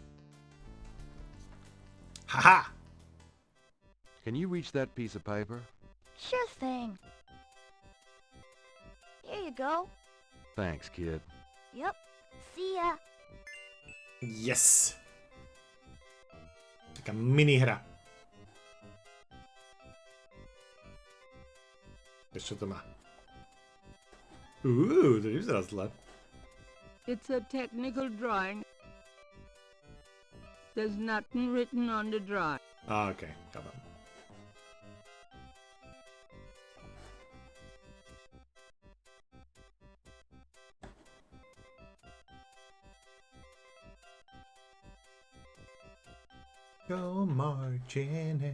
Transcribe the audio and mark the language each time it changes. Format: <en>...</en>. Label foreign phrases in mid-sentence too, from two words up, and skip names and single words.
<en>Haha! Can you reach that piece of paper? Sure thing. Here you go. Thanks, kid. Yep. See ya. Yes!</en> <sk>Taká minihra. Vieš, čo to má? To nevyzerá zle.</sk> <en>It's a technical drawing. There's nothing written on the drawing. Okay, come on. Go marching in.</en>